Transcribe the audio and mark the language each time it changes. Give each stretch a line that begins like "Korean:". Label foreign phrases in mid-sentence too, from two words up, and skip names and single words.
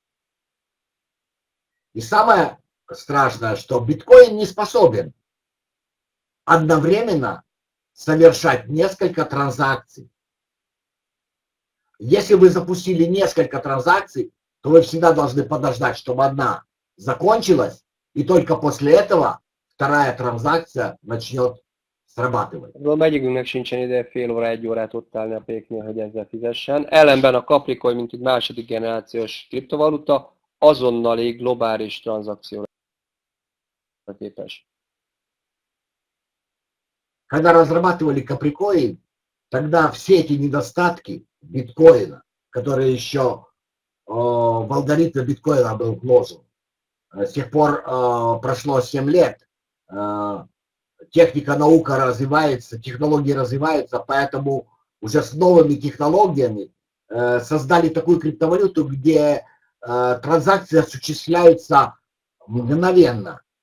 Russian: И самое страшное, что биткоин не способен одновременно совершать несколько транзакций. Если вы запустили несколько транзакций, то вы всегда должны подождать, чтобы одна закончилась, и только после этого вторая транзакция начнет srabátolni.
Hungarian: Megyikünknek sincsen ideje fél óra, egy órát ott állni a péknél, hogy ezzel fizessen. Ellenben a Capricoin, mint egy második generációs kriptovaluta, azonnali globális tranzakcióra képes.
Russian: Когда разрабатывали Capricoin, тогда все эти недостатки биткоина, которые еще в алгоритме биткоина был вложен, с тех пор прошло 7 лет, техника, наука развивается, технологии развиваются, поэтому уже с новыми технологиями создали такую криптовалюту, где транзакции осуществляются мгновенно